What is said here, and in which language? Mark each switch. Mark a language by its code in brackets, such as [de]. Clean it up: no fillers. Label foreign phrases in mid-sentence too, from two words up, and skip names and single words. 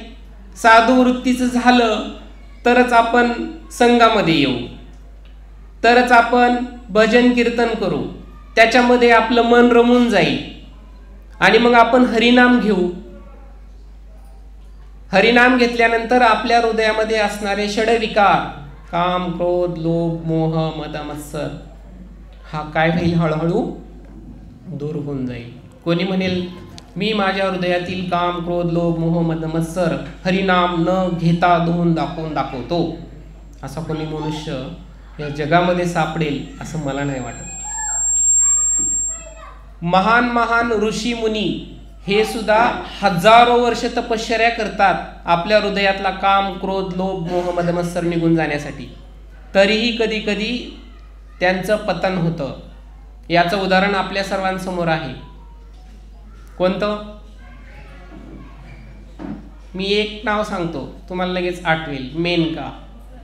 [mr] साधू वृत्तीचं झालं तरच आपण संघामध्ये येऊ, तरच आपण भजन कीर्तन करू, त्याच्यामध्ये आपलं मन रमून जाईल आणि मग आपण हरिनाम घेऊ. हरिनाम घेतल्यानंतर आपल्या हृदयामध्ये असणारे षडविकार, काम, क्रोध, लोभ, मोह, मद, मत्सर, हा काय होईल? हळूहळू दूर होऊन जाईल. कोणी म्हणेल मी माझ्या हृदयातील काम, क्रोध, लोभ, मोह, मद, मत्सर हरिनाम न घेता धुवून दाखवतो. असा कोणी मनुष्य या जगामध्ये सापडेल असं मला नाही वाटत. महान महान ऋषी मुनी हे सुद्धा हजारो वर्ष तपश्चर्या करतात आपल्या हृदयातला काम, क्रोध, लोभ, मोह, मद, मत्सर निघून जाण्यासाठी. तरीही कधी कधी त्यांचं पतन होतं. याचं उदाहरण आपल्या सर्वांसमोर आहे. कोणतं? मी एक नाव सांगतो, तुम्हाला लगेच आठवेल.